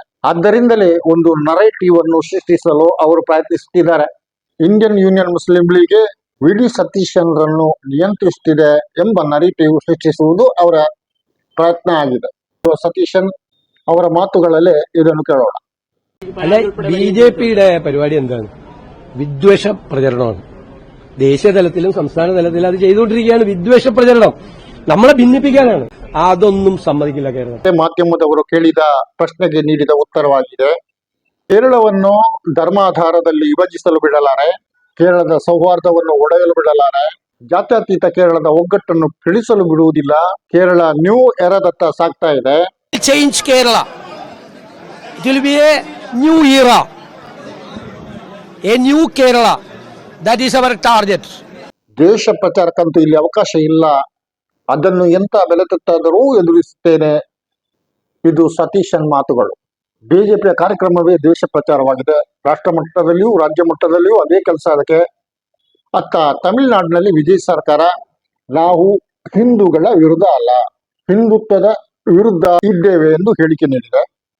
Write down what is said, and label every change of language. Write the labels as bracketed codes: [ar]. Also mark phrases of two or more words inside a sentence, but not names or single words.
[kn] ಆದ್ದರಿಂದಲೇ ಒಂದು ನರೇಟಿವ್ ಅನ್ನು ಸೃಷ್ಟಿಸಲು ಅವರು ಪ್ರಯತ್ನಿಸುತ್ತಿದ್ದಾರೆ. ಇಂಡಿಯನ್ ಯೂನಿಯನ್ ಮುಸ್ಲಿಂ ಲೀಗ್ ವಿ.ಡಿ. ಸತೀಶನ್ ರನ್ನು ನಿಯಂತ್ರಿಸುತ್ತಿದೆ ಎಂಬ ನರೇಟಿವ್ ಸೃಷ್ಟಿಸುವುದು ಅವರ ಪ್ರಯತ್ನ ಆಗಿದೆ. സതീശൻ ಅವರ ಮಾತುಗಳಲ್ಲೇ ಇದನ್ನು ಕೇಳೋಣ. [ml] അല്ല, ബിജെപിയുടെ പരിപാടി എന്താണ്? വിദ്വേഷ പ്രചരണമാണ്. ദേശീയ തലത്തിലും സംസ്ഥാന തലത്തിലും അത് ചെയ്തുകൊണ്ടിരിക്കുകയാണ്. വിദ്വേഷ പ്രചരണം നമ്മളെ ഭിന്നിപ്പിക്കാനാണ്. അതൊന്നും സമ്മതിക്കില്ല കേരളം. [kn] ಮಾಧ್ಯಮದವರು ಕೇಳಿದ ಪ್ರಶ್ನೆಗೆ ನೀಡಿದ ಉತ್ತರವಾಗಿದೆ. ಕೇರಳವನ್ನು ಧರ್ಮಾಧಾರದಲ್ಲಿ ವಿಭಜಿಸಲು ಬಿಡಲಾರೆ, ಕೇರಳದ ಸೌಹಾರ್ದವನ್ನು ಒಡೆಯಲು ಬಿಡಲಾರೆ, ಜಾತ್ಯತೀತ ಕೇರಳದ ಒಗ್ಗಟ್ಟನ್ನು ತಿಳಿಸಲು ಬಿಡುವುದಿಲ್ಲ. ಕೇರಳ ನ್ಯೂ ಎರದತ್ತ ಸಾಗ್ತಾ ಇದೆ. [en] Change Kerala. It will be a new era, a new Kerala. That is our target. [kn] ದೇಶ ಪ್ರಚಾರಕ್ಕಂತೂ ಇಲ್ಲಿ ಅವಕಾಶ ಇಲ್ಲ. ಅದನ್ನು ಎಂತ ಬೆಲೆ ತೆತ್ತಾದರೂ ಎದುರಿಸುತ್ತೇನೆ. ಇದು ಸತೀಶನ್ ಮಾತುಗಳು. ಬಿಜೆಪಿಯ ಕಾರ್ಯಕ್ರಮವೇ ದೇಶ ಪ್ರಚಾರವಾಗಿದೆ. ರಾಷ್ಟ್ರ ಮಟ್ಟದಲ್ಲಿಯೂ ರಾಜ್ಯ ಮಟ್ಟದಲ್ಲಿಯೂ ಅದೇ ಕೆಲಸ. ಅದಕ್ಕೆ ಅತ್ತ ತಮಿಳುನಾಡಿನಲ್ಲಿ ವಿಜಯ್ ಸರ್ಕಾರ ನಾವು ಹಿಂದೂಗಳ ವಿರುದ್ಧ ಅಲ್ಲ, ಹಿಂದುತ್ವದ ವಿರುದ್ಧ ಇದ್ದೇವೆ ಎಂದು ಹೇಳಿಕೆ ನೀಡಿದೆ.